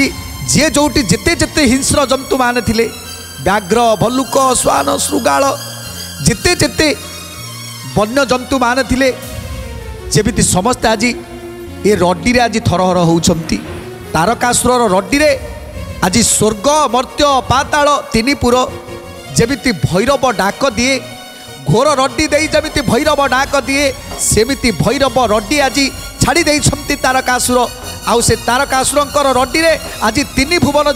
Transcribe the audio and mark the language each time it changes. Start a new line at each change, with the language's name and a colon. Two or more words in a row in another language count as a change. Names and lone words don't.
Odia: ଯେ ଯୋଟି ଯେତେ ଯେତେ ହିଂସ୍ର ଜନ୍ତୁ ମାନେ ଥିଲେ ବ୍ୟାଘ୍ର ଭଲ୍ଲୁକ ଶ୍ୱାନ ଶୃଗାଳ ଯେତେ ଯେତେ ବନ୍ୟ ଜନ୍ତୁ ମାନେ ଥିଲେ ଯେମିତି ସମସ୍ତେ ଆଜି ଏ ରଡ଼ି ରେ ଆଜି ଥରହର ହେଉଛନ୍ତି ତାରକାସୁର ରଡ଼ି ରେ ଆଜି ସ୍ୱର୍ଗ ମର୍ତ୍ତ୍ୟ ପାତାଳ ତିନିପୁର ଯେମିତି ଭୈରବ ଡାକ ଦିଏ ଘୋର ରଡ଼ି ଦେ ଯେମିତି ଭୈରବ ଡାକ ଦିଏ ସେମିତି ଭୈରବ ରଡ଼ି ଆଜି ଛାଡ଼ି ଦେଇଛନ୍ତି ତାରକାସୁର ଆଉ ସେ ତାରକାସୁରଙ୍କର ରଡ଼ି ରେ ଆଜି ତିନି ଭୁବନ